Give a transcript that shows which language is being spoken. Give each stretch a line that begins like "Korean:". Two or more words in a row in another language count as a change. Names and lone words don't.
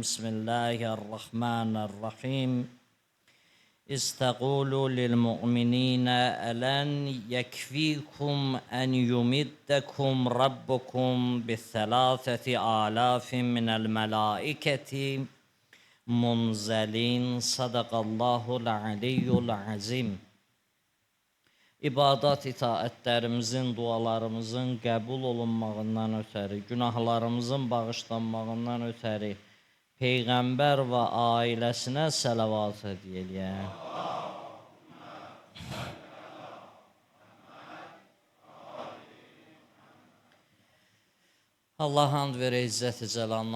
Arabic: بسم الله الرحمن الرحيم. استقولوا للمؤمنين ألن يكفيكم أن يمدكم ربكم بثلاثة آلاف من الملائكة munzəlin. صدق الله العلي العظيم.
Azerbaijani: İbadat itaətlərimizin, dualarımızın qəbul olunmağından ötəri, günahlarımızın bağışlanmağından ötəri Peyğəmbər və ailəsinə səlavat edəyək. Allah hamd verə, izzət-i cəlalına.